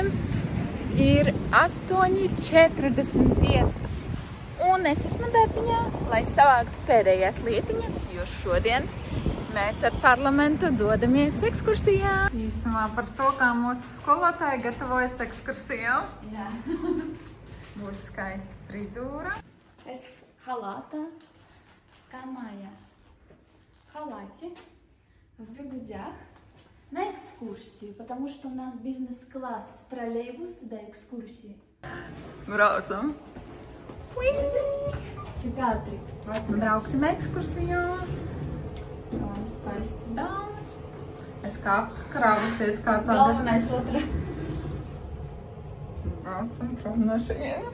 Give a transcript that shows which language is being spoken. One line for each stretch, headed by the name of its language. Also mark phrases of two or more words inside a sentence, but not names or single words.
Latvian: Ir 8:45 un es esmu darbiņā, lai savāktu pēdējās lietiņas, jo šodien mēs ar parlamentu dodamies ekskursijā. Īsumā par to, kā mūsu skolotāji gatavojas ekskursijām. Jā. Būs skaista frizūra. Es халата, kā mājās.
Russian: Халате, в бегудях, на экскурсию, потому что у нас бизнес-класс, троллейбус до экскурсии.
Latvian: Braucam. Cik ātri? Brauksim ekskursijā. Tādas skaistas dāmas. Es kā krāvusies kā tāda. Galvenais otra. Braucam prom no šejienes.